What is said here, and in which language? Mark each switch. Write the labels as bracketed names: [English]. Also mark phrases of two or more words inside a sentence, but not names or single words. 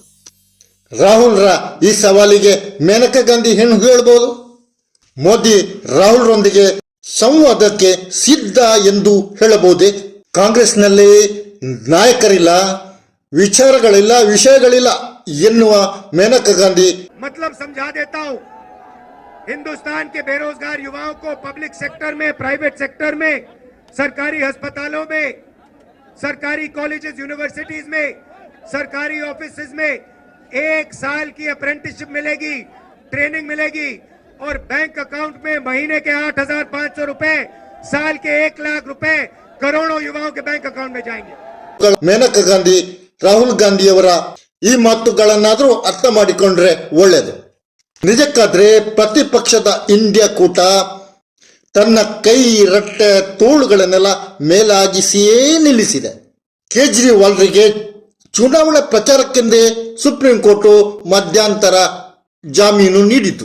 [Kannada] ರಾಹುಲ್ರ ಈ ಸವಾಲಿಗೆ ಮೇನಕಾ ಗಾಂಧಿ ಏನು ಹೇಳಬಹುದು? ಮೋದಿ ರಾಹುಲ್ರೊಂದಿಗೆ ಸಂವಾದಕ್ಕೆ ಸಿದ್ಧ ಎಂದು ಹೇಳಬಹುದೇ? ಕಾಂಗ್ರೆಸ್ನಲ್ಲಿ ನಾಯಕರಿಲ್ಲ, ವಿಚಾರಗಳಿಲ್ಲ, ವಿಷಯಗಳಿಲ್ಲ ಎನ್ನುವ ಮೇನಕಾ ಗಾಂಧಿ [Hindi] मतलब समझा देता हूं, हिंदुस्तान के बेरोजगार युवाओं को [English] public sector [Hindi] में, [English] private sector [Hindi] में, सरकारी अस्पतालों में, सरकारी [English] colleges, universities [Hindi] में, सरकारी ऑफिसेज में 1 साल की अप्रेंटिसशिप मिलेगी, ट्रेनिंग मिलेगी और [English] bank account [Hindi] में महीने के 8,500 रुपए, साल के 1 लाख रुपए करोड़ों युवाओं के [English] bank account [Hindi] में जाएंगे. [Kannada] ಮೇನಕಾ ಗಾಂಧಿ ರಾಹುಲ್ ಗಾಂಧಿಯವರ ಈ ಮಾತುಗಳನ್ನಾದರೂ ಅರ್ಥ ಮಾಡಿಕೊಂಡ್ರೆ ಒಳ್ಳೆಯದು. ನಿಜಕ್ಕಾದ್ರೆ ಪ್ರತಿಪಕ್ಷದ ಇಂಡಿಯಾ ಕೂಟ ತನ್ನ ಕೈ, ರಟ್ಟೆ, ತೋಳುಗಳನ್ನೆಲ್ಲ ಮೇಲಾಗಿಸಿಯೇ ನಿಲ್ಲಿಸಿದೆ. ಕೇಜ್ರಿವಾಲ್ರಿಗೆ ಚುನಾವಣಾ ಪ್ರಚಾರಕ್ಕೆಂದೇ ಸುಪ್ರೀಂ ಕೋರ್ಟು ಮಧ್ಯಂತರ ಜಾಮೀನು ನೀಡಿತು.